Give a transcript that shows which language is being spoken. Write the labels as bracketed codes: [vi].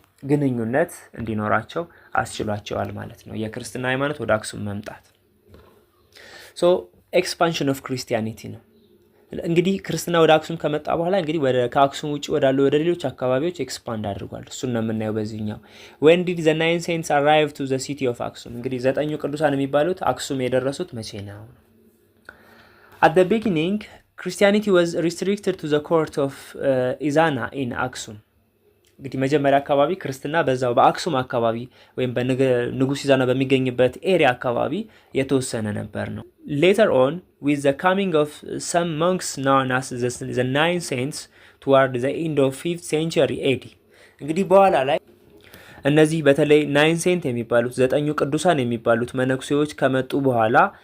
[am] ግንኙነት እንዲኖራቸው አስችሏቸዋል ማለት ነው። የክርስትና ሃይማኖት ወደ አክሱም መምጣት ሶ ኤክስፓንሽን ኦፍ ክርስቲያኒቲ ነው። እንግዲህ ክርስትና ወደ አክሱም ከመጣ በኋላ እንግዲህ ከአክሱም ውጪ ወዳሉ ወደ ሌሎች አካባቢዎች ኤክስፓንድ አድርጓል። እሱን ነው የምናየው በዚህኛው። [en] when did the nine saints arrive to the city of Aksum? [am] እንግዲህ ዘጠኙ ቅዱሳን የሚባሉት አክሱም የደረሱት መቼ ነው? [en] at the beginning Christianity was restricted to the court of Izana in Aksum. [am] እንግዲህ መጀመሪያ አካባቢ ክርስትና በዛው በአክሱም አካባቢ ወይም በንጉስ ኢዛና በሚገኝበት ኤሪያ አካባቢ የተወሰነ ነበር ነው። [en] later on with the coming of some monks known as the nine saints toward the end of 5th century AD [am] እንግዲህ በኋላ ላይ እነዚህ በተለይ ናይን ሴንት የሚባሉት ዘጠኙ ቅዱሳን የሚባሉት መነኩሴዎች ከመጡ በኋላ